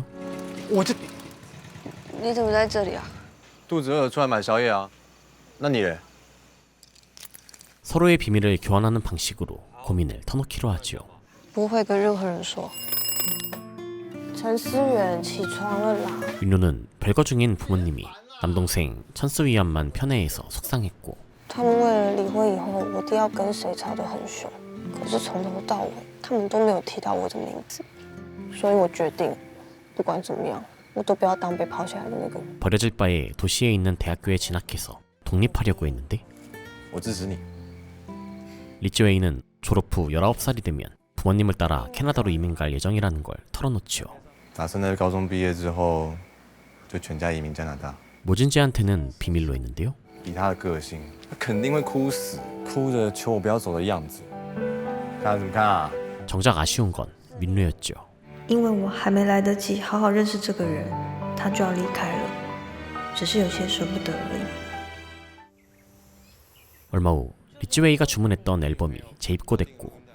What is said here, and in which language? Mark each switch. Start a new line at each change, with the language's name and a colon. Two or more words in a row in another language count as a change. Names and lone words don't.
Chinese: 我这你怎么在这里啊？肚子饿，出来买宵夜啊。那你嘞？
Korean: 서로의 비밀을 교환하는 방식으로 고민을 터놓기로 하지요.
Chinese: 不会跟任何人说。陈思远起床了啦。
Korean: 민루는 별거 중인 부모님이 남동생 천수위안만 편애해서 속상했고
Chinese: 他们为了离婚以后，我弟要跟谁吵得很凶，可是从头到尾他们都没有提到我的名字，所以我决定，不管怎么样，我都不要当被抛下来的那个人。
Korean: 버려질 바에 도시에 있는 대학교에 진학해서 독립하려고 했는데
Chinese: 我支持你。
Korean: 리츠웨이는 졸업 후 19살이 되면 부모님을 따라 캐나다로 이민 갈 예정이라는 걸 털어놓지요.
Chinese: 打算在高中毕业之后就全家移民加拿大。
Korean: 모진제한테는 비밀로 했는데요.
Chinese: 以他的个性，他肯定会哭死，哭着求我不要走的样子。看怎么看啊？
Korean: 정작 아쉬운 건 민루였죠.
Chinese: 因为我还没来得及好好认识这个人，他就要离开了，只是有些舍不得而已。
Korean: 얼마 후 리츠웨이가 주문했던 앨범이 재입고됐고